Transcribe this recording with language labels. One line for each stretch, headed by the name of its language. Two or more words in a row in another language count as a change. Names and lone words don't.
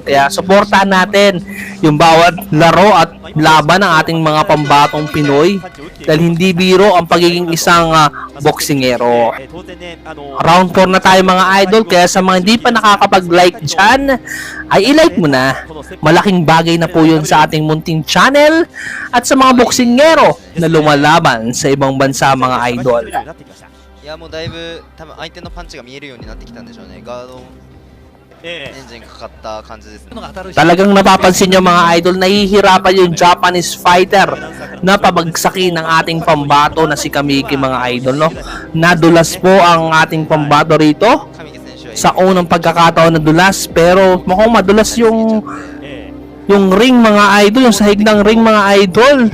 Filipino: Kaya suportahan natin yung bawat laro at laban ng ating mga pambatong Pinoy dahil hindi biro ang pagiging isang boksingero. Round 4 na tayo mga idol, kaya sa mga hindi pa nakakapag-like dyan, ay i-like mo na. Malaking bagay na po yun sa ating munting channel at sa mga boksingero na lumalaban sa ibang bansa mga idol.
Japanese: いやもうだいぶ多分相手のパンチが見えるようになってきたんでしょうね。ガードエンジンかかった感じですね。
Filipino: Talagang napapansin nyo mga idol, nahihirapan yung Japanese fighter na pabagsakin ng ating pambato na si Kamike mga idol, no? Nadulas po ang ating pambato rito sa unang pagkakataon na dulas, pero mukhang madulas yung ring mga idol, yung sahig ng ring mga idol.